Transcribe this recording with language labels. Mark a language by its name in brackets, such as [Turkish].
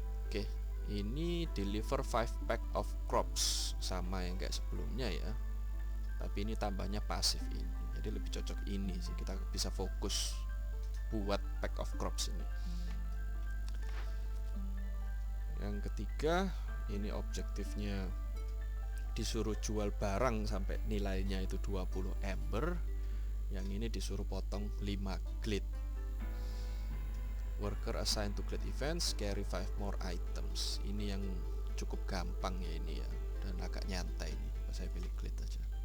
[Indonesian] Oke, ini [English] deliver 5 pack of crops, [Indonesian] sama yang kayak sebelumnya ya, tapi ini tambahnya pasif ini, jadi lebih cocok ini sih, kita bisa fokus buat pack of crops ini. Yang ketiga, ini objektifnya disuruh jual barang sampai nilainya itu 20 ember. Yang ini disuruh potong 5 glit. [English] Worker assigned to glit events carry 5 more items. [Indonesian] Ini yang cukup gampang ya ini ya, dan agak nyantai ini. Saya pilih glit aja.